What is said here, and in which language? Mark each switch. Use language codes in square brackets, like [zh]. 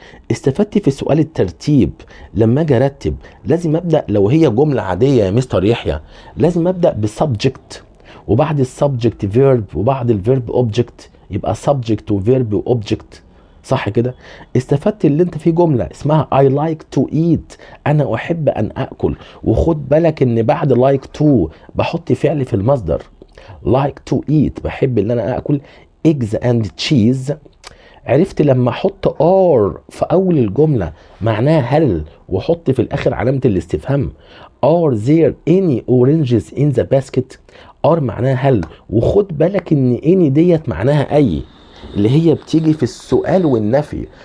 [ar] استفدت في سؤال الترتيب لما اجي ارتب لازم ابدا، لو هي جمله عاديه يا مستر يحيى لازم ابدا بسبجكت، وبعد السبجكت فيرب، وبعد الفيرب اوبجكت، يبقى سبجكت وفيرب واوبجكت، صح كده؟ استفدت اللي انت في جمله اسمها I like to eat، انا احب ان اكل، وخد بالك ان بعد like to بحط فعل في المصدر. [en] like to eat بحب ان انا اكل eggs and cheese. [ar] عرفت لما احط are في اول الجمله معناها هل، واحط في الاخر علامه الاستفهام. are there any oranges in the basket؟ are معناها هل، وخد بالك ان any ديت معناها اي، اللي هي بتيجي في السؤال والنفي.